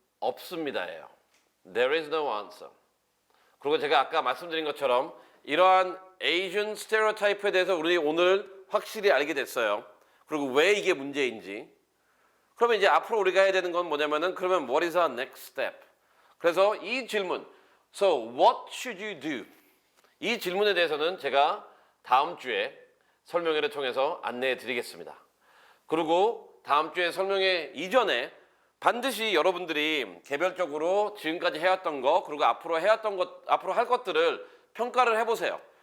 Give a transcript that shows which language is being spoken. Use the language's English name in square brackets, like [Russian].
[Korean] 없습니다예요. [English] There is no answer. [Korean] 그리고 제가 아까 말씀드린 것처럼 이러한 Asian stereotype에 대해서 우리 오늘 확실히 알게 됐어요. 그리고 왜 이게 문제인지. 그러면 이제 앞으로 우리가 해야 되는 건 뭐냐면은 그러면 [English] what is our next step? [Korean] 그래서 이 질문, [English] so what should you do? [Korean] 이 질문에 대해서는 제가 다음 주에 설명회를 통해서 안내해 드리겠습니다. 그리고 다음 주에 설명회 이전에 반드시 여러분들이 개별적으로 지금까지 해왔던 거 그리고 앞으로 해왔던 것, 앞으로 할 것들을 평가를 해보세요.